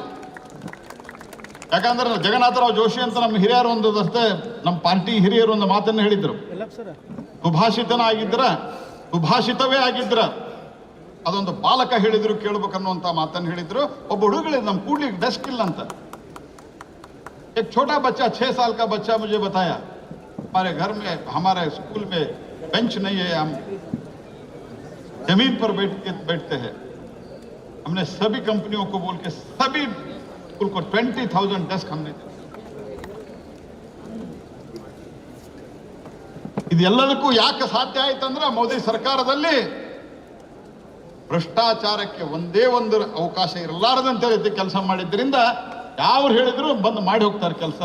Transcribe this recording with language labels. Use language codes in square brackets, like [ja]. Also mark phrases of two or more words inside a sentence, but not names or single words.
[kn] ಯಾಕಂದ್ರೆ ಜಗನ್ನಾಥರಾವ್ ಜೋಶಿ ಅಂತ ನಮ್ಮ ಹಿರಿಯರು ನಮ್ಮ ಪಾರ್ಟಿ ಹಿರಿಯರು ಒಂದು ಮಾತನ್ನು ಹೇಳಿದ್ರು, ಸುಭಾಷಿತನ ಆಗಿದ್ರೆ ಸುಭಾಷಿತವೇ ಆಗಿದ್ರ ಅದೊಂದು ಬಾಲಕ ಹೇಳಿದ್ರು ಕೇಳ್ಬೇಕನ್ನುವಂತ ಮಾತನ್ನು ಹೇಳಿದ್ರು. ಒಬ್ಬ ಹುಡುಗಳಿ ನಮ್ಮ ಕೂಡ್ಲಿಕ್ಕೆ ಡೆಸ್ಕ್ ಇಲ್ಲ ಅಂತ. [hi] एक छोटा बच्चा 6 साल का बच्चा मुझे बताया हमारे घर में हमारे स्कूल में बेंच नहीं है, हम जमीन पर बैठते हैं. हमने सभी कंपनियों को बोल के सभी स्कूल को 20,000 डेस्क हमने दिए. [kn] ಇದೆಲ್ಲದಕ್ಕೂ ಯಾಕೆ ಸಾಧ್ಯ ಆಯ್ತಂದ್ರೆ ಮೋದಿ ಸರ್ಕಾರದಲ್ಲಿ ಭ್ರಷ್ಟಾಚಾರಕ್ಕೆ ಒಂದೇ ಒಂದು ಅವಕಾಶ ಇರಲಾರದಂತೆ ರೀತಿ ಕೆಲಸ ಮಾಡಿದ್ರಿಂದ ಯಾರು ಹೇಳಿದ್ರು ಬಂದು ಮಾಡಿ ಹೋಗ್ತಾರೆ ಕೆಲಸ.